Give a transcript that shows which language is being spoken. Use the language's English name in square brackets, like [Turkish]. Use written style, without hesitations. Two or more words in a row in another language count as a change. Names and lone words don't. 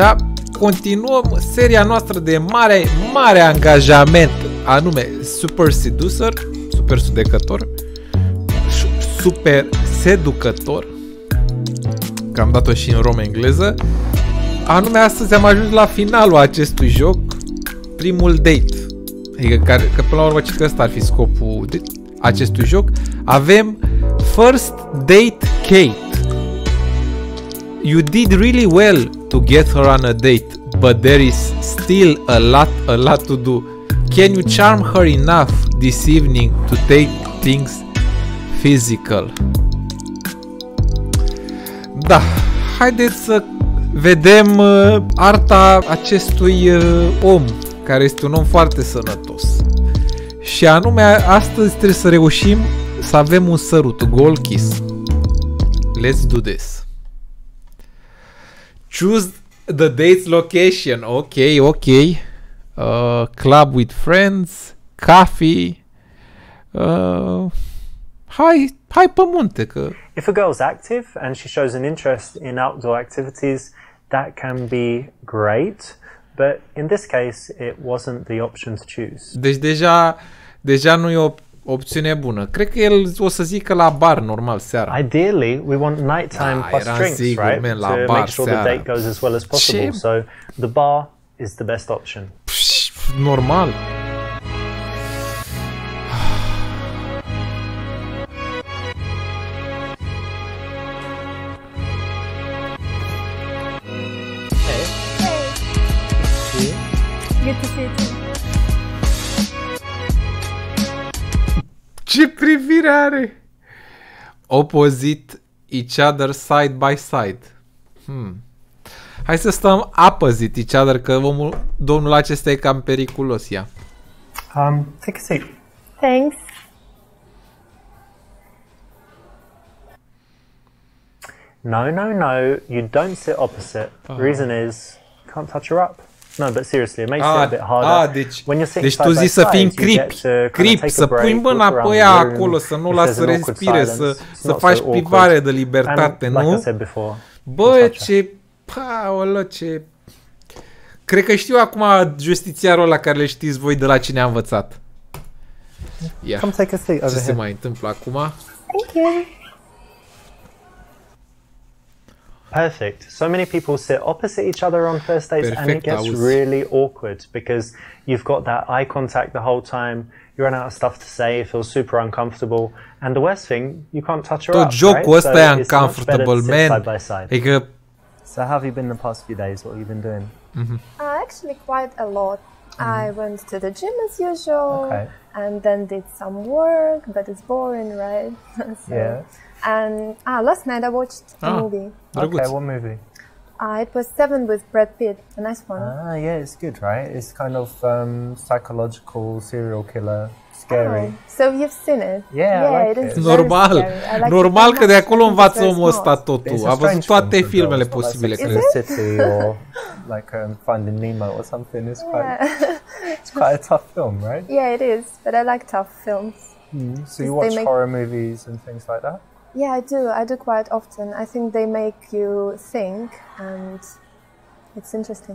[Romanian] Continuăm seria noastră de mare angajament, anume Super Seducer, super sudecător, super seducător, că am dat-o și în romă engleză. Anume astăzi am ajuns la finalul acestui joc, primul date. Adică că până la urmă că ăsta ar fi scopul acestui joc. Avem First Date Kate. [English] You did really well to get her on a date, but there is still a lot to do. Can you charm her enough this evening to take things physical? [Romanian] Da, haideți să vedem arta acestui om, care este un om foarte sănătos. Și anume, astăzi trebuie să reușim să avem un sărut, [English] goal kiss. Let's do this. Choose the date's location. Ok. Club with friends, coffee. [Romanian] Hai pe munte că... [English] If a girl's active and she shows an interest in outdoor activities, that can be great. But in this case, it wasn't the option to choose. [Romanian] Deci deja nu e o opțiune bună. Cred că el o să zică la bar normal seara. [English] Ideally, we want nighttime plus drinks, [Romanian] sigur, [English] right? [Romanian] Man, la [English] to bar, make sure [Romanian] seara. [English] the date goes as well as possible. So the bar is the best option. [Romanian] Normal. [English] Good to see you too. [Romanian] Ce privire are! [English] Opposite each other side by side. [Romanian] Hai să stăm [English] opposite each other, [Romanian] că domnul acesta e cam periculos, ia. [English] Take a seat. Thanks. No. You don't sit opposite. Reason is, can't touch her up. No, but seriously, it makes it a bit harder. [Romanian] Deci tu zici să fii în crip, să pui mâna pe ea acolo, să nu lasă să respire, să faci privare de libertate, nu? Bă, ce... Paolo, ce... Cred că știu acum justițiarul ăla care le știți voi de la cine a învățat. Ia, ce se mai întâmplă acum? [English] Thank you. Perfect. So many people sit opposite each other on first dates, and it gets really awkward because you've got that eye contact the whole time. You run out of stuff to say, you feel super uncomfortable, and the worst thing, you can't touch her up. Jocul ăsta e uncomfortable, man. [Romanian] Adică... [English] So how have you been the past few days? What have you been doing? Actually quite a lot. I went to the gym as usual, and then did some work, but it's boring, right? So, yeah. And last night I watched a movie. Okay, what movie? It was Seven with Brad Pitt, a nice one. Yeah, it's good, right? It's kind of psychological serial killer, scary. So you've seen it? Yeah, it is [Romanian] normal că de acolo învață omul ăsta totul. A văzut toate filmele posibile. [English] City or like Finding Nemo or something. It's quite a tough film, right? Yeah, it is, but I like tough films. So you watch horror movies and things like that? Yeah, I do. I do quite often. I think they make you think, and it's interesting.